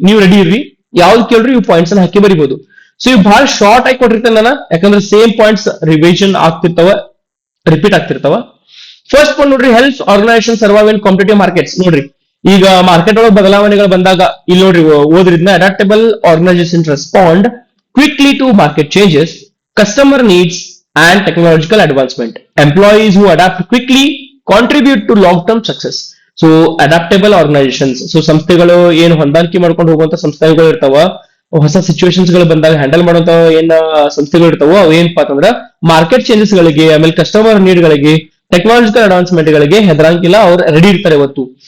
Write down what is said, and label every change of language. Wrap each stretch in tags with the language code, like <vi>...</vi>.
<kn>ನೀವು ರೆಡಿ ಇರ್ರಿ, ಯಾವ್ದು ಕೇಳ್ರಿ ಇವು ಪಾಯಿಂಟ್ಸ್ ಅನ್ನ ಹಾಕಿ ಬರಿಬಹುದು. ಸೊ ಇವು ಬಹಳ ಶಾರ್ಟ್ ಆಗಿ ಕೊಟ್ಟಿರ್ತೇನೆ ನಾನು, ಯಾಕಂದ್ರೆ same points revision ಆಗ್ತಿರ್ತಾವ, repeat ಆಗ್ತಿರ್ತಾವ.</kn> <en>First point ನೋಡ್ರಿ, helps organisation survive in competitive markets.</en> <kn>ನೋಡ್ರಿ, ಈಗ ಮಾರ್ಕೆಟ್ ಒಳಗೆ ಬದಲಾವಣೆಗಳು ಬಂದಾಗ ಇಲ್ಲಿ ನೋಡ್ರಿ ಓದ್ರಿದ್ನ,</kn> <en>Adaptable organisation respond quickly to market changes, customer needs and technological advancement. Employees who adapt quickly contribute to long-term success. So adaptable organizations, so</en> <kn>ಸಂಸ್ಥೆಗಳು ಏನು ಹೊಂದಾಣಿಕೆ ಮಾಡ್ಕೊಂಡು ಹೋಗುವಂತ ಸಂಸ್ಥೆಗಳು ಇರ್ತಾವ, ಹೊಸ ಸಿಚುವೇಶನ್ಸ್ ಗಳು ಬಂದಾಗ ಹ್ಯಾಂಡಲ್ ಮಾಡುವಂತ ಏನ್ ಸಂಸ್ಥೆಗಳು ಇರ್ತಾವ, ಅವು ಏನಪ್ಪಾ ಅಂತಂದ್ರ ಮಾರ್ಕೆಟ್ ಚೇಂಜಸ್ ಗಳಿಗೆ, ಆಮೇಲೆ ಕಸ್ಟಮರ್ ನೀಡ್ ಗಳಿಗೆ, ಟೆಕ್ನಾಲಜಿಕಲ್ ಅಡ್ವಾನ್ಸ್ಮೆಂಟ್ ಗಳಿಗೆ ಹೆದರಂಗಿಲ್ಲ, ಅವ್ರು ರೆಡಿ ಇರ್ತಾರೆ ಇವತ್ತು.</kn>